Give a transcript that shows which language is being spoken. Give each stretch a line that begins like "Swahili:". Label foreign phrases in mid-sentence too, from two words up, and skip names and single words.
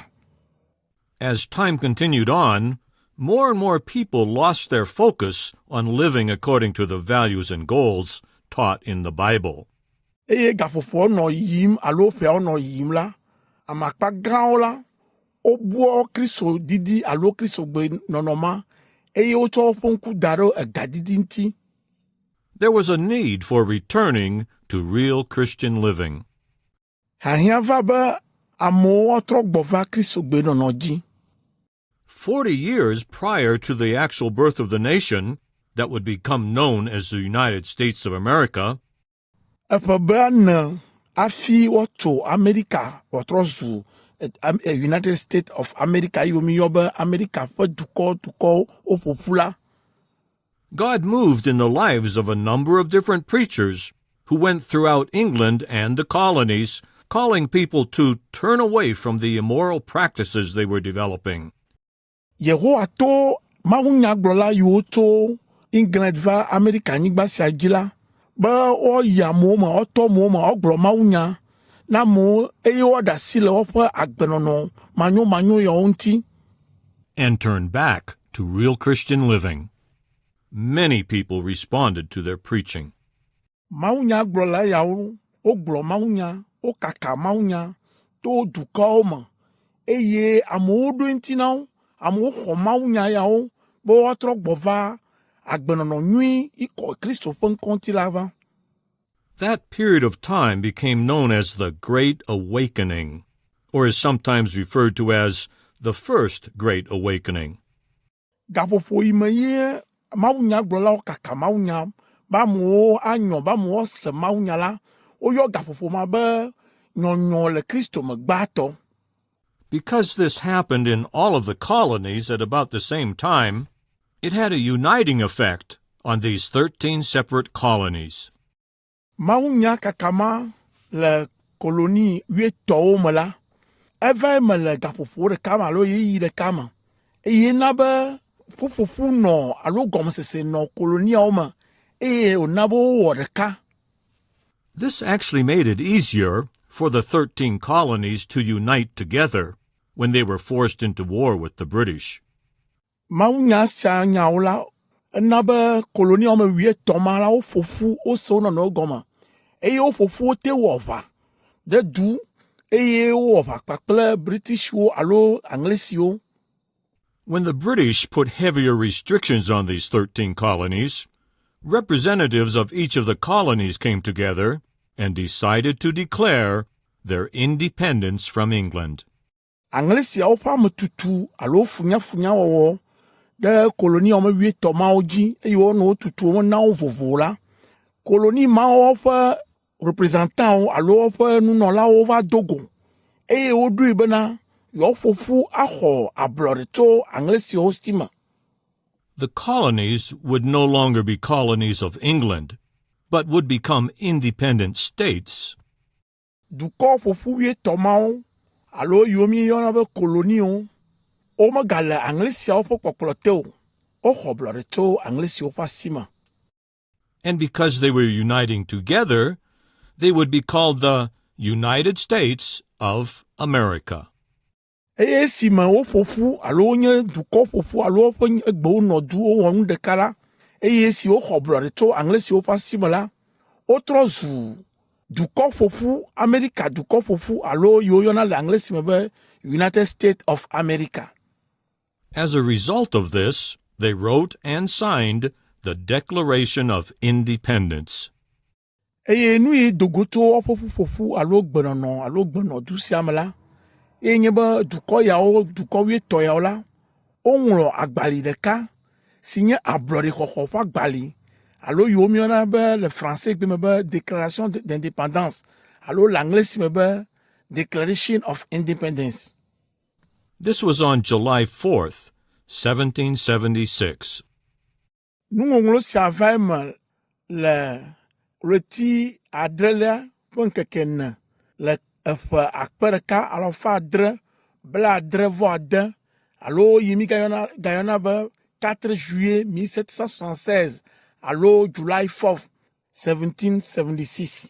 English: As time continued on, more and more people lost their focus on living according to the values and goals taught in the Bible.
Ewe: Eye gaƒoƒoa nɔ yiyim alo ƒeawo nɔ yiyim la, ame akpa gãwo la, wobua Kristo didi alo Kristo gbenɔnɔ ma, eye wotsɔ woƒe ŋku da ɖe egadidi ŋuti.
English: There was a need for returning to real Christian living.
Ewe: Hiahiã va be amewo woatrɔ gbɔ va Kristo gbenɔnɔ dzi.
English: 40 years prior to the actual birth of the nation that would become known as the United States of America,
Ewe: Eƒe blaene afi woatso Amerika wòatrɔ zu United States of America yiwo míyɔ be Amerika ƒe dukɔwo woƒoƒu la.
English: God moved in the lives of a number of different preachers who went throughout England and the colonies, calling people to turn away from the immoral practices they were developing.
Ewe: Yehowa to mawunyagblɔla yiwo tso England va Amerika anyigba sia dzi la, be woyi amewo me, wotɔ amewo me, wogblɔ mawunya na amewo, eye woɖe asi le woƒe agbenɔnɔ manyomanyo yawo ŋuti.
English: And turn back to real Christian living. Many people responded to their preaching.
Ewe: Mawunyagblɔla yawo, wogblɔ mawunya, wokaka mawunya to dukɔwo me, eye amewo ɖo ŋuti na wo, amewo xɔ mawunya yawo be woatrɔ gbɔ va agbenɔnɔ nyui ikɔ Kristo ƒe ŋkɔ ŋuti la va.
English: That period of time became known as the Great Awakening, or is sometimes referred to as the First Great Awakening.
Ewe: Gaƒoƒo yi me ye mawunyagblɔlawo kaka mawunya be amewo anyɔ be amewo se mawunya la, woyɔ gaƒoƒo ma be nyɔnyɔ le Kristo me gbãtɔ.
English: Because this happened in all of the colonies at about the same time, it had a uniting effect on these 13 separate colonies.
Ewe: Mawunya kakama le koloni wietɔwo me la, eva me le gaƒoƒo ɖeka me alo yeyi ɖeka me. Eye na be ƒuƒoƒu nɔ alo gɔmesese nɔ koloniawo me, eye wòna be wowɔ ɖeka.
English: This actually made it easier for the 13 colonies to unite together when they were forced into war with the British.
Ewe: Mawunya sia nyawo la, ena be koloniawo me wietɔ ma la woƒoƒu wose wo nɔnɔwo gɔme, eye woƒoƒu wote wɔ aʋa ɖe du, eye wowɔ aʋa kpakple Britishwo alo Anglesiwo.
English: When the British put heavier restrictions on these 13 colonies, representatives of each of the colonies came together and decided to declare their independence from England.
Ewe: Anglesiawo ƒe ametutu alo funyafunya wɔwɔ ɖe koloniawo me wietɔ mawo dzi, eye wonɔ wo tutu wo na wo vovo la, koloni mawo ƒe représentantwo alo woƒe nunɔlawo va Togo, eye woɖoe bena yewoƒoƒu axɔ ablɔɖe tso Anglesiawo si me.
English: The colonies would no longer be colonies of England, but would become independent states.
Ewe: Dukɔ ƒoƒu wietɔ mawo alo yiwo míeyɔna be koloniwo, womegale Anglesiawo ƒe kpɔkplɔ te o, woxɔ ablɔɖe tso Anglesiawo ƒe asi me.
English: And because they were uniting together, they would be called the United States of America.
Ewe: Eye esi me woƒoƒu alo wonye dukɔ ƒoƒu alo woƒe egbewo nɔ du wowɔ nu ɖeka la, eye esi woxɔ ablɔɖe tso Anglesiawo ƒe asi me la, wotrɔ zu dukɔ ƒoƒu, Amerika dukɔ ƒoƒu alo yiwo yɔna le Anglesi me be United States of America.
English: As a result of this, they wrote and signed the Declaration of Independence.
Ewe: Eye nu yi dogo tso woƒe ƒuƒoƒu alo gbenɔdu sia me la, eye nye be dukɔ yawo, dukɔ wietɔ yawo la, woŋlɔ agbali ɖeka si nye ablɔɖexɔxɔ ƒe agbali, alo yiwo míeyɔna be le français gbe me be Déclaration d'Indépendance, alo le Anglesi me be Declaration of Independence.
English: This was on July 4th, 1776.
Ewe: Nuŋɔŋlɔ sia va me le ɣleti adrelia ƒe ŋkeke ne le eƒe akpe ɖeka alafa adre blaadre-vɔ-ade, alo yi mi gayɔna be 4 juillet 1776 alo July 4th 1776.